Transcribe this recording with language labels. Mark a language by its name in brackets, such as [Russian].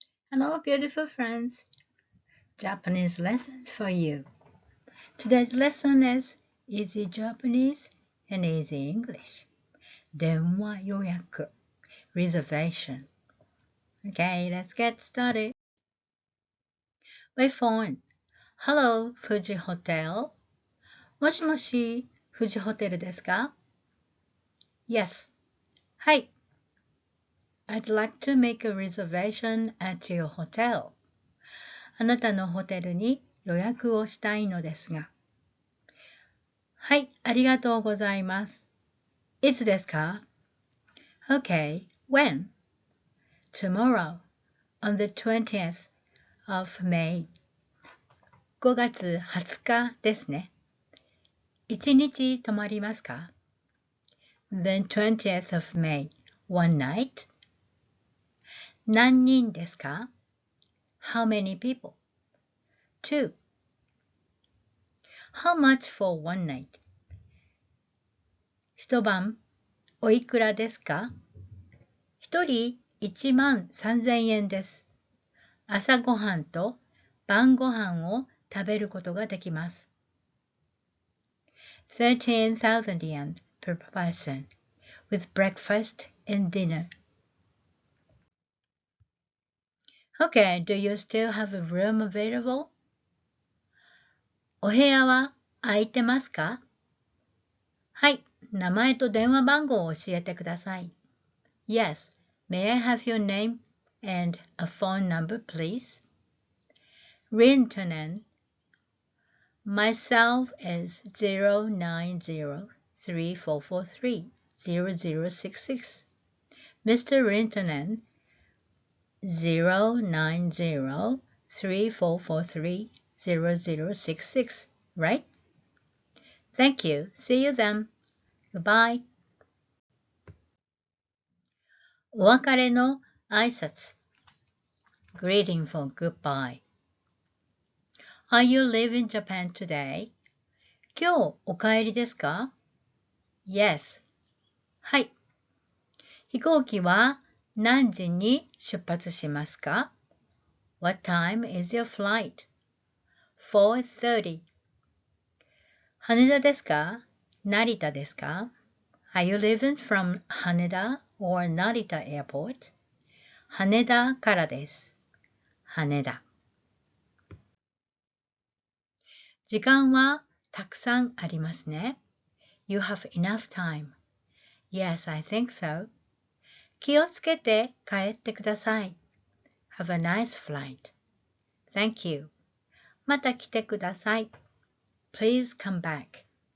[English] Hello, beautiful friends. Japanese lessons for you. Today's lesson is Easy Japanese and Easy English. [Japanese] 電話予約 Reservation. [English] Okay, let's get started. By phone. Hello, Fuji Hotel. [Japanese] もしもし、富士ホテルですか? [English] Yes. はい。 I'd like to make a reservation at your hotel. [Japanese] あなたのホテルに予約をしたいのですが。はい、ありがとうございます。いつですか? [English] Okay, when? Tomorrow, on the 20th of May. [Japanese] 5月20日ですね。1日泊まりますか? [English] The 20th of May, one night. [Japanese] 何人ですか? [English] How many people? Two. How much for one night? [Japanese] 一晩おいくらですか?一人13,000円です。朝ごはんと晩ごはんを食べることができます。 [English] 13,000 yen per person with breakfast and dinner. Okay, do you still have a room available? [Japanese] お部屋は空いてますか?はい、名前と電話番号を教えてください。 [English] Yes, may I have your name and a phone number, please? Rintonen. Myself is 090-3443-0066. Mr. Rintonen, 090-3443-0066, right? Thank you. See you then. Goodbye. [Japanese] お別れの挨拶 [English] Greeting for goodbye. Are you leaving Japan today? [Japanese] 今日お帰りですか?Yes. はい。飛行機は何時に出発しますか? [English] What time is your flight? [Japanese] 4:30. 羽田ですか? 成田ですか? [English] Are you leaving from Haneda or Narita Airport? [Japanese] 羽田からです。羽田。時間はたくさんありますね。 [English] You have enough time. Yes, I think so. [Japanese] 気をつけて帰ってください。 [English] Have a nice flight. Thank you. [Japanese] また来てください。 [English] Please come back.